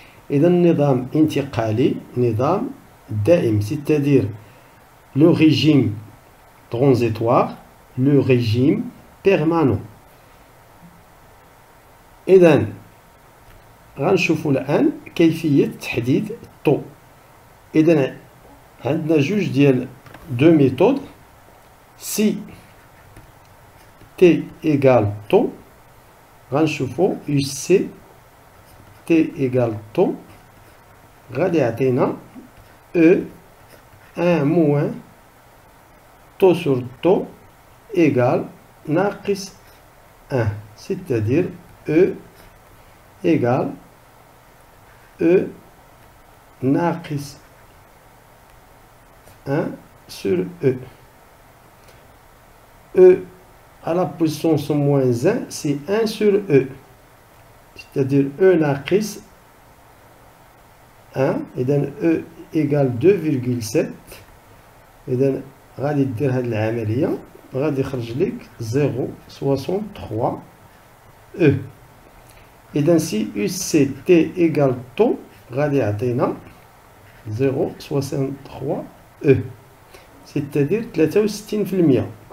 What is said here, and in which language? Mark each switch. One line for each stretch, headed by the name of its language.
Arabic: إذا النظام انتقالي نظام دائم،
French: c'est-à-dire le régime transitoire le régime permanent.
Arabic: إذا غنشوفوا الآن كيفية تحديد الطو. إذا عندنا جوج ديال دو ميثود.
French: si T égale taux
Arabic: غنشوفوا
French: UC T égale taux
Arabic: غادي يعطينا
French: E 1 moins taux sur taux égale ناقص 1، c'est-à-dire E égale E ناقص 1 sur E. E à la puissance moins 1 c'est 1 sur E، c'est-à-dire E ناقص 1. إذا E égale 2,7.
Arabic: إذا غادي دير هاد العملية غادي يخرج لك 0,63 E.
French: إذا si UC T égale taux
Arabic: غادي يعطينا
French: 0,63 E، c'est-à-dire 63%.